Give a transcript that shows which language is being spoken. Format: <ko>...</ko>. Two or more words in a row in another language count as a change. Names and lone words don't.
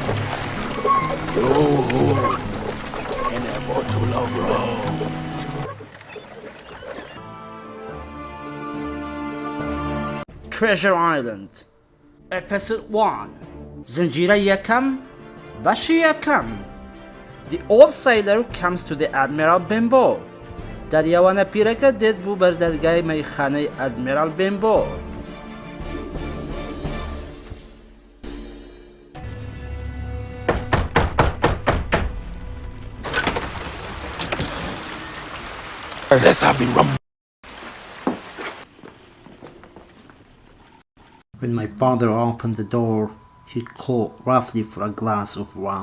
<en>Yo-ho! And a bottle of rum.</en> <bal>Treasure Island Episode 1 Zanjira Yakam Bashi Yakam.</bal> <en>The old sailor comes to the Admiral Benbow.</en> <bal>دریاوان پیرک دید بو بر درگاه میخانه ادمیرال بنبو.</bal> <en>Let's have the rum. When my father opened the door, he called roughly for a glass of rum.</en>